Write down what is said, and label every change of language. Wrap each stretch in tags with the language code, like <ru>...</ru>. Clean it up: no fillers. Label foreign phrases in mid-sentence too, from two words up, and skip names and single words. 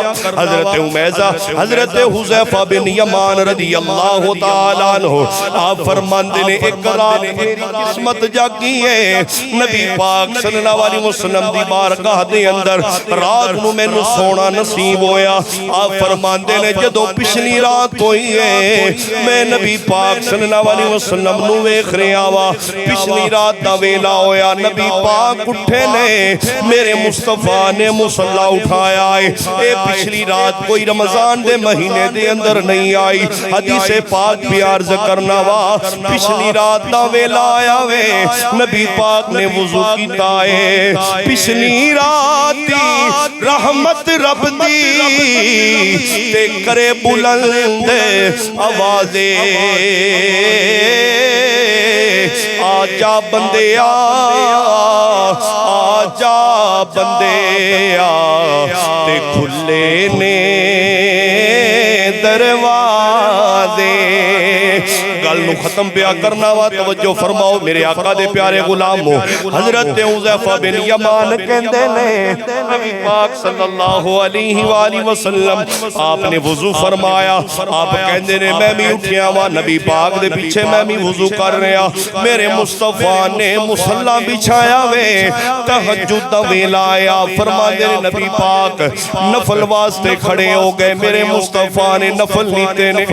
<pa>حضرت امیزہ حضرت حذیفہ بن یمان</pa> <ar>رضی اللہ تعالیٰ عنہ</ar> <pa>آپ فرماندے نے ایک رات میری قسمت جاگی ہے، نبی پاک</pa> <ar>صلی اللہ علیہ وسلم</ar> <pa>دی بارگاہ دے اندر رات نو میں نو سونا نصیب ہویا۔ آپ فرماندے نے جدو پچھلی رات ہوئی ہے میں نبی پاک</pa> <ar>صلی اللہ علیہ وسلم</ar> <pa>نو ویکھ رہا وا، پچھلی رات دا ویلا ہویا، نبی پاک اٹھے نے، میرے مصطفیٰ نے مصلی اٹھایا ہے۔ اے پچھلی رات کوئی رمضان دے مہینے دے اندر نہیں آئی، حدیث پاک بھی عرض کرنا وا، پچھلی رات دا ویلا آیا وے، نبی پاک نے وضو کیتا ہے، پچھلی راتی رحمت رب دی تے کرے بلند آوازے، آجا بندے آجا بندے تے کھلے نے دروازے۔ گل نو ختم پیا کرنا وا، توجہ فرماؤ میرے آقا دے پیارے غلامو۔ حضرت حذیفہ بن یمان کہندے نے نبی پاک</pa> <ar>صلی اللہ علیہ وآلہ وسلم</ar> <pa>آپ نے وضو فرمایا، آپ کہندے نے میں بھی اٹھیا وا، نبی پاک دے پیچھے میں بھی وضو کر رہا، میرے مصطفیٰ نے مصلی بچھایا وے، تہجد دا ویلا آیا، فرماندے نے نبی پاک نفل واسطے کھڑے ہو گئے، میرے مصطفیٰ نے نفل لیتے نے۔</pa>